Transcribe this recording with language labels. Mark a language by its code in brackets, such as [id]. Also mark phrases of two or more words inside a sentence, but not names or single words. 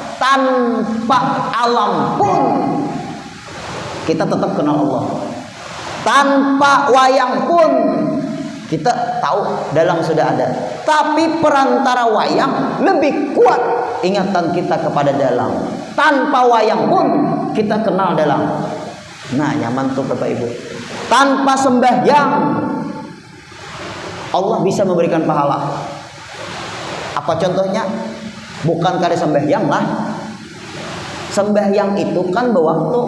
[id] Tanpa alam pun kita tetap kenal Allah. Tanpa wayang pun kita tahu dalang sudah ada. Tapi perantara wayang lebih kuat ingatan kita kepada dalang. Tanpa wayang pun kita kenal dalang. Nah, nyaman tuh Bapak Ibu. Tanpa sembahyang Allah bisa memberikan pahala. Apa contohnya? Bukan karena sembahyang lah. Sembahyang itu kan berwaktu.